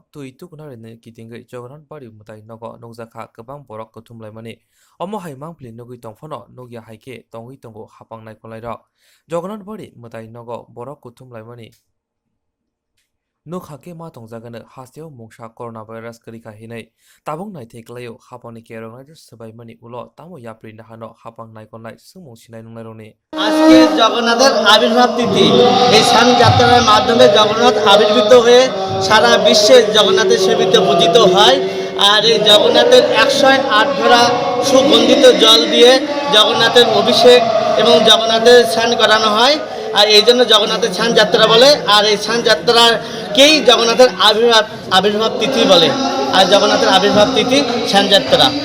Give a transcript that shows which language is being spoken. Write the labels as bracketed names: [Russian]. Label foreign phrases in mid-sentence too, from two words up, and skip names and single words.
[Kok Borok] tui tuknarini kitingui Jagannath bari mutai nogo nokjaka gobang borok kuthumlaimani omo hai mangpli nugui tongphono nugya haike tongui tongo hapangnai kolairok Jagannath bari mutai nogo borok kuthumlaimani Nukhake ma tongjagano hasteo mungsa coronavirus krika hinai tabung naithei klayo hapani kerong raidar sabaimani ulo tamo yapri nahano hapang naikonai sumung sinai nungnaroni [Bangla] আজকে জগন্নাথের আবির্ভাব তিথি এই স্নান যাত্রার মাধ্যমে জগন্নাথ আবির্ভূত হয়ে সারা বিশ্বে জগন্নাথের সেবিতে পূজিত হয় আর এই জগন্নাথের 108 ধরা সুগন্ধিত জল দিয়ে জগন্নাথের অভিষেক এবং জগন্নাথের স্নান করানো হয় আর এই জন্য জগন্নাথের স্নান যাত্রা বলে আর এই স্নান যাত্রাকেই জগন্নাথের আবির্ভাব তিথি বলে আর জগন্নাথের আবির্ভাব তিথি স্নান যাত্রা